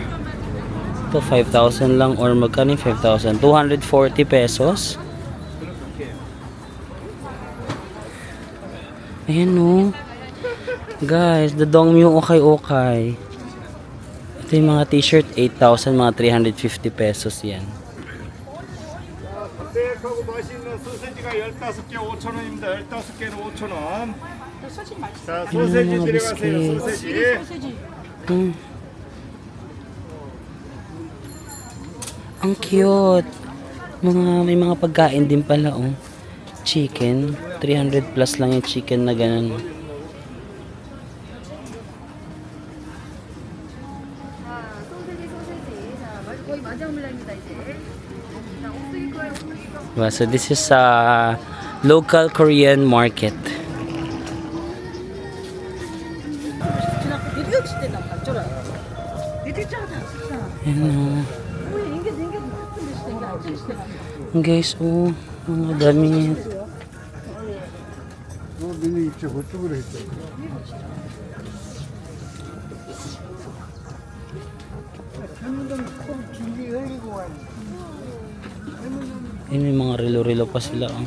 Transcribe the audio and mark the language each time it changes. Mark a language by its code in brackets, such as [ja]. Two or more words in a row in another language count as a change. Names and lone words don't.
[tl] Ito 5,000 lang, or magkano yung 5,000? 240 pesos. Ayan, no. [en] Guys, the Dongmyo ukay-ukay. [tl] Ito yung mga t-shirt, 8,000, mga 350 pesos yan. [ko] 빽하고 맛있는 소세지가 15개 5,000원입니다. 15개는 5,000원. 자, 소세지 음, 들어가세요. 비스킷. 소세지. [tl] Ang cute. May mga pagkain din pala, oh. Chicken. 300 plus lang yung chicken na ganun. Diba? [en] So this is a local Korean market. [tl] Ayan, oh. Guys, oh, mga damit. Ay, may mga relo-relo pa sila, oh.